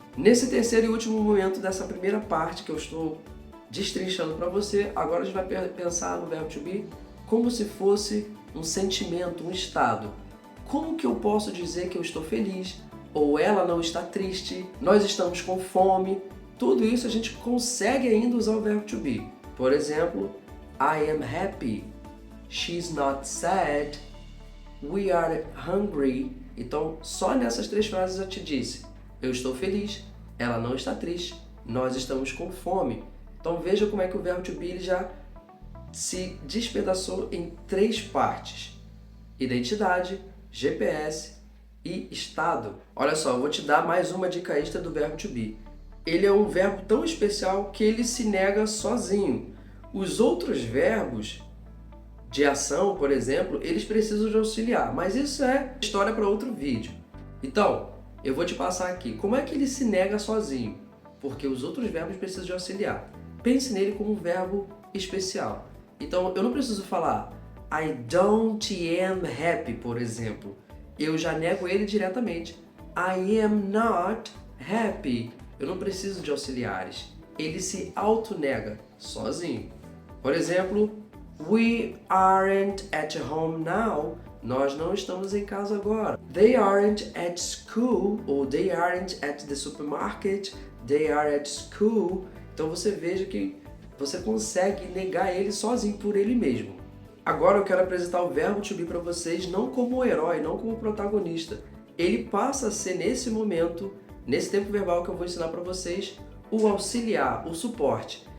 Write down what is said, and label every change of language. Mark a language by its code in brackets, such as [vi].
[pt] Nesse terceiro e último momento dessa primeira parte que eu estou destrinchando para você, agora a gente vai pensar no verbo to be como se fosse um sentimento, um estado. Como que eu posso dizer que eu estou feliz ou ela não está triste, nós estamos com fome? Tudo isso a gente consegue ainda usar o verbo to be. Por exemplo, [en] I am happy, she's not sad, we are hungry. [pt] Então, só nessas três frases eu te disse: eu estou feliz, ela não está triste, nós estamos com fome. Então veja como é que o verbo to be ele já se despedaçou em três partes: identidade, GPS e estado. Olha só, eu vou te dar mais uma dica extra do verbo to be. Ele é um verbo tão especial que ele se nega sozinho. Os outros verbos de ação, por exemplo, eles precisam de auxiliar, mas isso é história para outro vídeo. Então, eu vou te passar aqui como é que ele se nega sozinho, porque os outros verbos precisam de auxiliar. Pense nele como um verbo especial. Então, eu não preciso falar [en] I don't am happy, [pt] por exemplo. Eu já nego ele diretamente. [en] I am not happy. [pt] Eu não preciso de auxiliares. Ele se auto-nega sozinho. Por exemplo, [en] we aren't at home now. [pt] Nós não estamos em casa agora. [en] They aren't at school, [pt] ou [en] they aren't at the supermarket. They are at school. [pt] Então você veja que você consegue negar ele sozinho por ele mesmo. Agora eu quero apresentar o verbo to be para vocês não como o herói, não como o protagonista. Ele passa a ser nesse momento, nesse tempo verbal que eu vou ensinar para vocês, o auxiliar, o suporte.